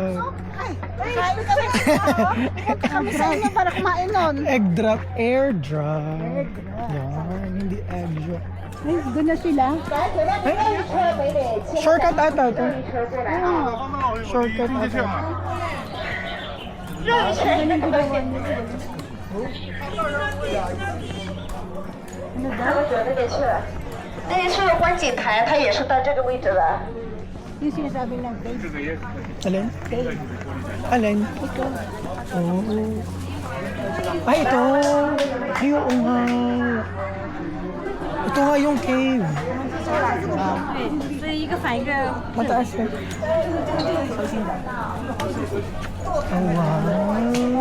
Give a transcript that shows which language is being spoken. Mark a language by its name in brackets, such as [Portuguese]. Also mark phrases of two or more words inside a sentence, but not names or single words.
[Filipino] Kain kami. Pupunta kami sa inyo para kumain nun. [English] Egg drop, air drop. [Filipino] Yan, hindi [English] egg drop. [Filipino] Ay, doon na sila. Shortcut ata ito. Shortcut ata. [Chinese] 他们走那边去了。那边是观景台，它也是到这个位置了。 [Filipino] Yung sinasabi ng cake. Alin? Alin? Oo. Ay, ito. Ay, oo nga. Ito nga yung cave. [Chinese] 所以一个反一个。 [Filipino] Mataas eh. Oh, wow.